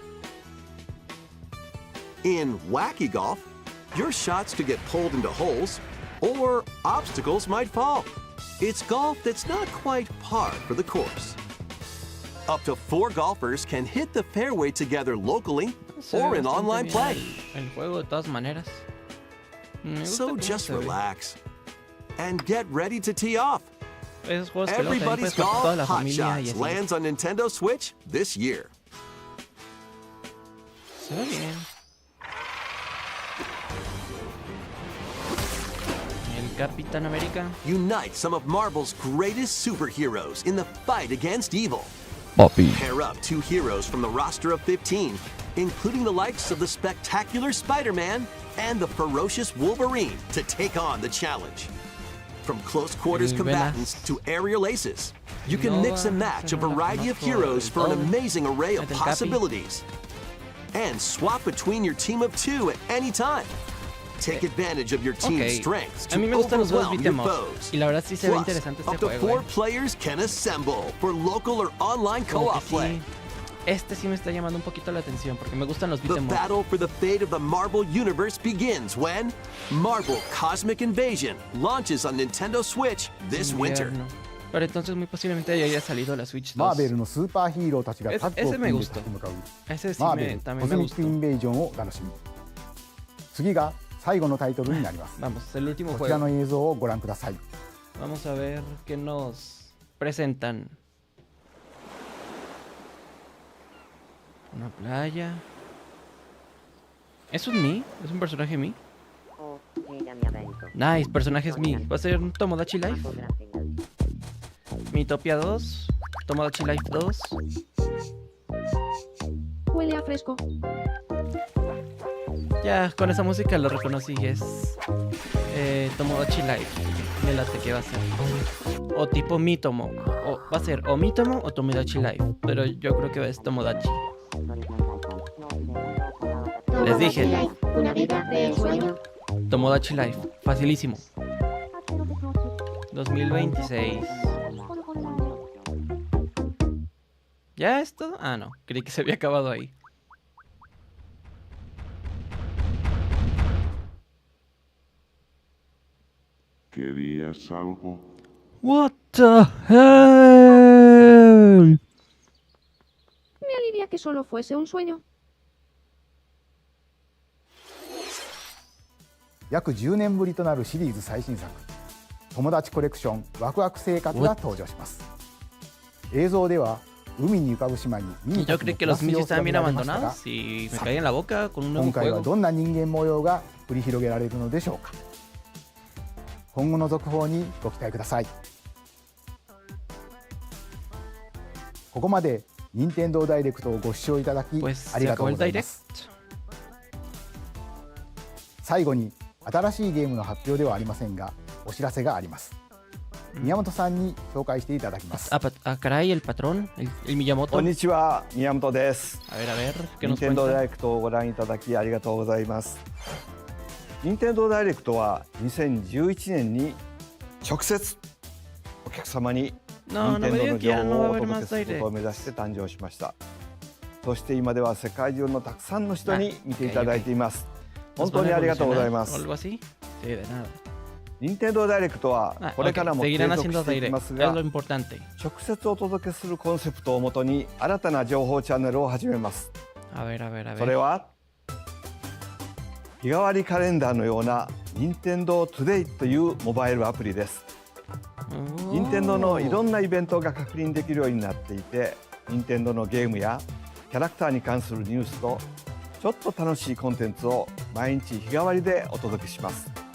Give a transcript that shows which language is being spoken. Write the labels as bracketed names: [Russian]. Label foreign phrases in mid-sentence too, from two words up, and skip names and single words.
[English] In Wacky Golf, your shots could get pulled into holes, or obstacles might fall. It's golf that's not quite par for the course. Up to 4 golfers can hit the fairway together locally [Spanish] Se ve [English] or in [Spanish] bastante [English] online [Spanish] bien [English] play. [Spanish] El juego de todas maneras. Me gusta [English] So [Spanish] cómo [English] just [Spanish] se ve. [English] relax and get ready to tee off. [Spanish] Esos juegos que luego también [English] Everybody's [Spanish] puedes jugar con toda [English] Golf [Spanish] la [English] Hot [Spanish] familia y [English] Shots [Spanish] así. [English] lands on Nintendo Switch this year. [Spanish] Se ve bien. El Capitán América. [English] Unite some of Marvel's greatest superheroes in the fight against evil. Pair up 2 heroes from the roster of 15, including the likes of the spectacular Spider-Man and the ferocious Wolverine to take on the challenge. From close quarters [Spanish] El [English] combatants [Spanish] Velas. [English] to aerial aces, you can [Spanish] No [English] mix and [Spanish] va a [English] match a [Spanish] ser una [English] variety of [Spanish] conozco [English] heroes [Spanish] del [English] for an [Spanish] todo. [English] amazing array of [Spanish] El Capi. [English] possibilities. And swap between your team of 2 at any time. Take advantage of your team's [Spanish] Ok. [English] strengths [Spanish] A [English] to [Spanish] mí me gustan los juegos [English] overwhelm your beat'em up. foes. [Spanish] Y la verdad sí se ve [English] Plus, [Spanish] interesante este [English] up to [Spanish] juego. [English] 4 players can assemble for local or online [Spanish] Como que [English] co-op play. [Spanish] sí. Este sí me está llamando un poquito la atención porque me gustan los [English] The beat'em up. battle for the fate of the Marvel Universe begins when Marvel Cosmic Invasion launches on Nintendo Switch this winter. [Spanish] Invierno. Pero entonces muy posiblemente ya haya salido la Switch [Japanese] マー [Spanish] 2. [Japanese] ベルのスーパーヒーローたちがタッグを [Spanish] Ese [Japanese] 組ん [Spanish] me [Japanese] で [Spanish] gustó. [Japanese] 立ち向かう [Spanish] Ese sí [Japanese] マーベル [Spanish] también [Japanese] コズ [Spanish] me [Japanese] ミックイ [Spanish] gustó. [Japanese] ンベージョンをお楽しみ。次が最後のタイトルになります。 [Spanish] Vamos, el último [Japanese] こちら [Spanish] juego. [Japanese] の映像をご覧ください。 [Spanish] Vamos a ver qué nos presentan. Una playa. ¿Es un Mi? ¿Es un personaje Mi? Nice, personajes Mi. ¿Va a ser un Tomodachi Life? Miitopia 2. Tomodachi Life 2. Huele a fresco. Ya, con esa música lo reconocí. Es Tomodachi Life. Me late que va a ser. O tipo Mitomo. O va a ser o Mitomo o Tomodachi Life. Pero yo creo que es Tomodachi. Les dije. Una vida de sueño. Tomodachi Life. Facilísimo. 2026. ¿Ya es todo? Ah, no. Creí que se había acabado ahí. ¿Querías algo? [English] What the hell? [Spanish] Me alivia que solo fuese un sueño. [Japanese] 約10年ぶりとなるシリーズ最新作友達コレクションワクワク生活が登場します。映像では海に浮かぶ島にミニ [Spanish] Yo [Japanese] たち [Spanish] creí [Japanese] の [Spanish] que [Japanese] 暮ら [Spanish] los [Japanese] す [Spanish] Michi [Japanese] 様子が [Spanish] estaban [Japanese] 見 [Spanish] bien [Japanese] られましたが、 [Spanish] abandonados y me caí en la boca con un [Japanese] 今 [Spanish] nuevo [Japanese] 回は [Spanish] juego. [Japanese] どんな人間模様が繰り広げられるのでしょうか。今後の続報にご期待ください。ここまで任天堂ダイレクトをご視聴いただき [Spanish] Pues [Japanese] あり [Spanish] se [Japanese] がとう [Spanish] acabó [Japanese] ご [Spanish] el [Japanese] ざいま [Spanish] direct. [Japanese] す。最後に新しいゲームの発表ではありませんがお知らせがあります。宮本さんに紹介していただきます。 [Spanish] Ah, caray, el patrón, el Miyamoto. [Japanese] こんにちは、宮本です。 [Spanish] A ver, ¿qué [Japanese] 任 [Spanish] nos [Japanese] 天堂ダ [Spanish] cuenta? [Japanese] イレクトをご覧いただきありがとうございます。任天堂ダイレクトは2011年に直接お客様に [Spanish] No, [Japanese] 任 [Spanish] no [Japanese] 天 [Spanish] me [Japanese] 堂 [Spanish] digan [Japanese] の [Spanish] que ya [Japanese] 情 [Spanish] no [Japanese] 報 [Spanish] va a [Japanese] をお [Spanish] haber [Japanese] 届 [Spanish] más [Japanese] けすることを [Spanish] direct. [Japanese] 目指して誕生しました。そして今では世界中のたくさんの人に見ていただいています。本当にありがとうございま [Spanish] ¿O [Japanese] す。 [Spanish] algo así? Sí, de nada. [Japanese] 任天堂ダイレクトは [Spanish] Ah, [Japanese] これから [Spanish] ok, [Japanese] も継 [Spanish] seguirán [Japanese] 続 [Spanish] haciendo [Japanese] していき [Spanish] direct. [Japanese] ます [Spanish] Es [Japanese] が [Spanish] lo importante. [Japanese] 直接お届けするコンセプトをもとに新たな情報チャンネルを始めます。 [Spanish] A ver, a ver, a [Japanese] それ [Spanish] ver. [Japanese] は日替わりカレンダーのような任天堂トゥデイというモバイルアプリです。任天堂のいろんなイベントが確認できるようになっていて、任天堂のゲームやキャラクターに関するニュースとちょっと楽しいコンテンツを毎日日替わりでお届けします。